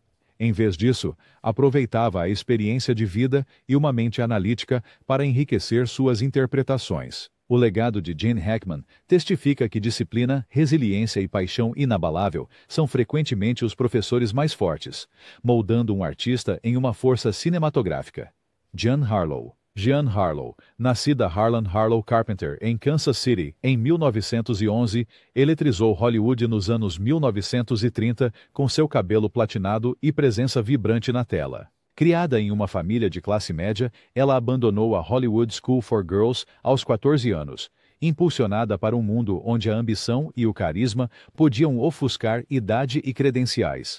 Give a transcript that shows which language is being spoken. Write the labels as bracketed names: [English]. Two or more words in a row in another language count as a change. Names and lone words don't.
[Portuguese] Em vez disso, aproveitava a experiência de vida e uma mente analítica para enriquecer suas interpretações. O legado de Gene Hackman testifica que disciplina, resiliência e paixão inabalável são frequentemente os professores mais fortes, moldando um artista em uma força cinematográfica. Jean Harlow. Jean Harlow, nascida Harlan Harlow Carpenter em Kansas City em 1911, eletrizou Hollywood nos anos 1930 com seu cabelo platinado e presença vibrante na tela. Criada em uma família de classe média, ela abandonou a Hollywood School for Girls aos 14 anos, impulsionada para um mundo onde a ambição e o carisma podiam ofuscar idade e credenciais.